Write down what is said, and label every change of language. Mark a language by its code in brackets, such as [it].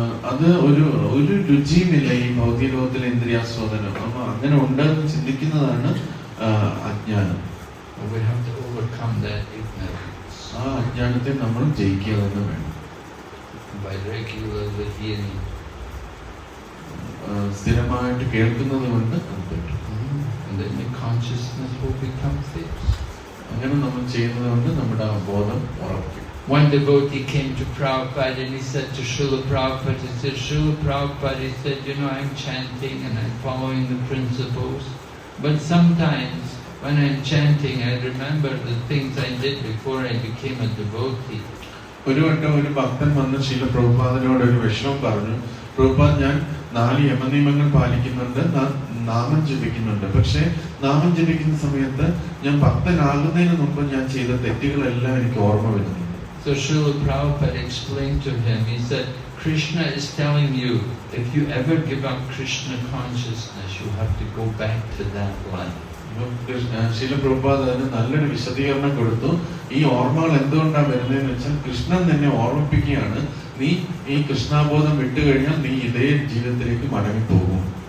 [ml] അത് ഒരു രുചിയുമില്ല ഈ ഭൗതിക ലോകത്തിലെ ഇന്ദ്രിയാസ്വാദനം. അപ്പൊ അങ്ങനെ ഉണ്ടെന്ന് ചിന്തിക്കുന്നതാണ് അജ്ഞാനം. [en] We have to overcome that ignorance. [ml] ആ അജ്ഞാനത്തെ നമ്മൾ ജയിക്കുക തന്നെ വേണം. [en] By regularly hearing. [ml] സ്ഥിരമായിട്ട് കേൾക്കുന്നത് കൊണ്ട് [en] And then the consciousness will become fixed. [ml] അങ്ങനെ നമ്മൾ ചെയ്യുന്നത് കൊണ്ട് നമ്മുടെ ആ ബോധം ഉറപ്പിക്കും. [en] One devotee came to Prabhupada and he said to Srila Prabhupada, he said, Srila Prabhupada, he said, you know, I'm chanting and I'm following the principles, but sometimes when I'm chanting, I remember the things I did before I became a devotee. [ml] ഒരു വട്ടം ഒരു ഭക്തൻ വന്ന് ശ്രീല പ്രഭുപാദനോട് ഒരു വിഷമം പറഞ്ഞു, പ്രഭുപാദ്, ഞാൻ 4 യമനിയമങ്ങൾ പാലിക്കുന്നുണ്ട്, നാമം ജപിക്കുന്നുണ്ട്, പക്ഷെ നാമം ജപിക്കുന്ന സമയത്ത് ഞാൻ ഭക്തനാകുന്നതിന് മുമ്പ് ഞാൻ ചെയ്ത തെറ്റുകളെല്ലാം എനിക്ക് ഓർമ്മ വരുന്നു. [en] So Srila Prabhupada explained to him, he said, Krishna is telling you, if you ever give up Krishna consciousness, you have to go back to that life. [ml] Srila Prabhupada അതിന് നല്ലൊരു വിശദീകരണം കൊടുത്തു. ഈ ഓർമ്മകൾ എന്തുകൊണ്ടാണ് വരുന്നതെന്ന് വെച്ചാൽ കൃഷ്ണൻ നിന്നെ ഓർമ്മിപ്പിക്കുകയാണ്, നീ ഈ കൃഷ്ണാബോധം വിട്ടുകഴിഞ്ഞാൽ നീ ഇതേ ജീവിതത്തിലേക്ക് മടങ്ങിപ്പോകും.